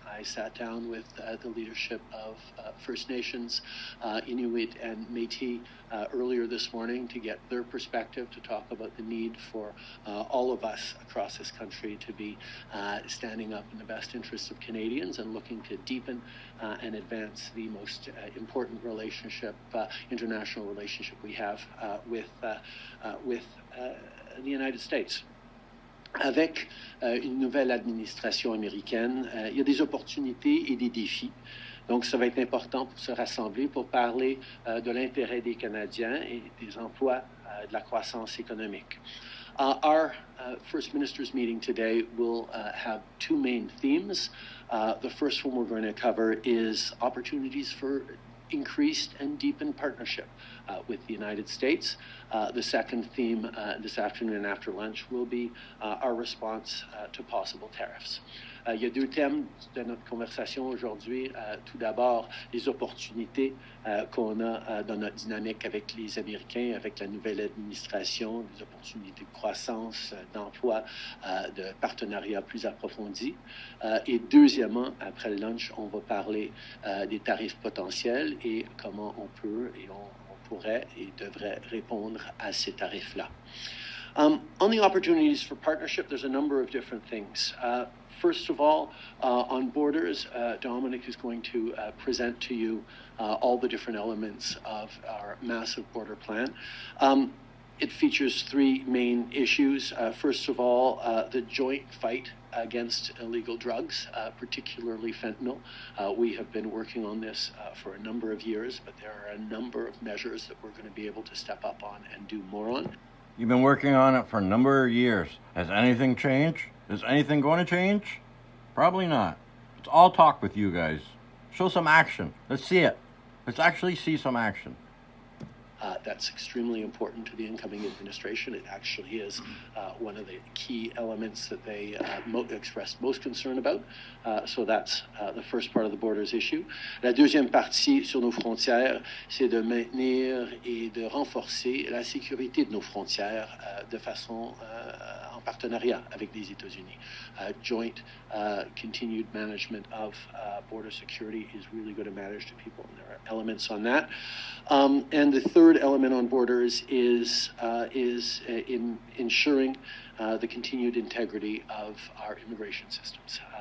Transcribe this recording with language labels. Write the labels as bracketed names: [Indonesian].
[English] I sat down with the leadership of First Nations, Inuit and Métis earlier this morning to get their perspective, to talk about the need for all of us across this country to be standing up in the best interests of Canadians and looking to deepen and advance the most important relationship, international relationship we have with the United States. [French] Avec une nouvelle administration américaine, il y a des opportunités et des défis. Donc, ça va être important pour se rassembler, pour parler de l'intérêt des Canadiens et des emplois, de la croissance économique. [English] Our First Ministers meeting today will have two main themes. The first one we're going to cover is opportunities for increased and deepened partnership with the United States. The second theme this afternoon after lunch will be our response to possible tariffs. [French] Il y a deux thèmes de notre conversation aujourd'hui. Tout d'abord, les opportunités qu'on a dans notre dynamique avec les Américains, avec la nouvelle administration, des opportunités de croissance, d'emploi, de partenariat plus approfondi. Et deuxièmement, après le lunch, on va parler des tarifs potentiels et comment on peut et on pourrait et devrait répondre à ces tarifs-là. [English] On the opportunities for partnership, there's a number of different things. First of all, on borders, Dominic is going to present to you all the different elements of our massive border plan. It features three main issues. First of all, the joint fight against illegal drugs, particularly fentanyl. We have been working on this for a number of years, but there are a number of measures that we're going to be able to step up on and do more on. You've been working on it for a number of years. Has anything changed? Is anything going to change? Probably not. It's all talk with you guys. Show some action. Let's see it. Let's actually see some action. That's extremely important to the incoming administration. It actually is one of the key elements that they expressed most concern about. So that's the first part of the borders issue. [French] La deuxième partie sur nos frontières, c'est de maintenir et de renforcer la sécurité de nos frontières de façon en partenariat avec les États-Unis. [English] Joint continued management of border security is really going to matter to people, and there are elements on that. And the third element on borders is in ensuring the continued integrity of our immigration systems.